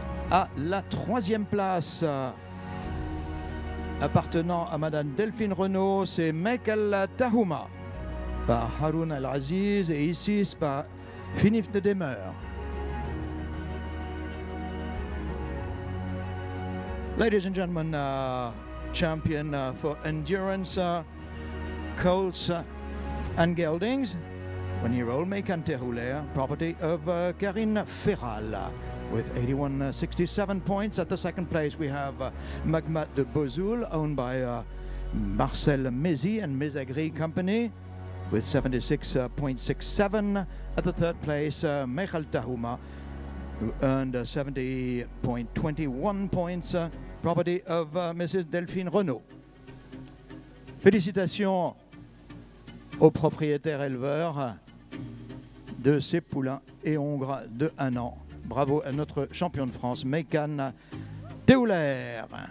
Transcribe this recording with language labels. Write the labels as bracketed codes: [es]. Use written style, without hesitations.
[fr] À la 3e place, appartenant à Madame Delphine Renault, c'est Mek Al Tahouma par Haroun Al Aziz et Isis par Finif de Demeure. [en] Ladies and gentlemen, champion for endurance, colts and geldings, 1-year-old Mekan Terouler, property of Karine Ferral. With 81.67 points. At the second place we have Magmat de Bozoul, owned by Marcel Mézy and Mezagri Company, with 76.67. At the third place, Mechal Tahouma, who earned 70.21 points, property of Mrs. Delphine Renault. [fr] Félicitations aux propriétaires éleveurs de ces poulains et hongres de 1 an. Bravo à notre champion de France, Mekan Teouler.